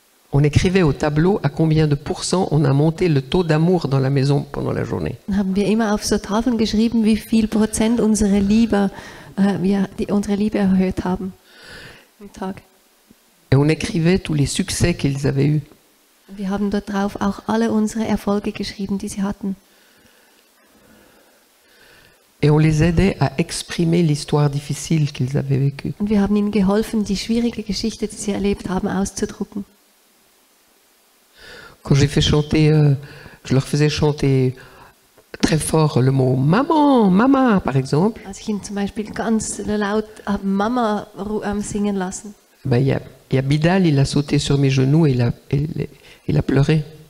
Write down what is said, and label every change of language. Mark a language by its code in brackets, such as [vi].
[fr] On écrivait au tableau à combien de pourcents on a monté le taux d'amour dans la maison pendant la journée. [de] Haben wir immer auf so Tafeln geschrieben, wie viel Prozent unsere Liebe erhöht haben am Tag. [fr] Et on écrivait tous les succès qu'ils avaient eus. [de] Wir haben dort drauf auch alle unsere Erfolge geschrieben, die sie hatten. [fr] Et on les aidait à exprimer l'histoire difficile qu'ils avaient vécue. [de] Und wir haben ihnen geholfen, die schwierige Geschichte, die sie erlebt haben, auszudrucken. [fr] Quand j'ai fait chanter, je leur faisais chanter très fort le mot maman, mama, par exemple. [de] Als ich ihnen zum Beispiel ganz laut Mama singen lassen. [fr] Ben, y a Bidal, il a sauté sur mes genoux et il a pleuré.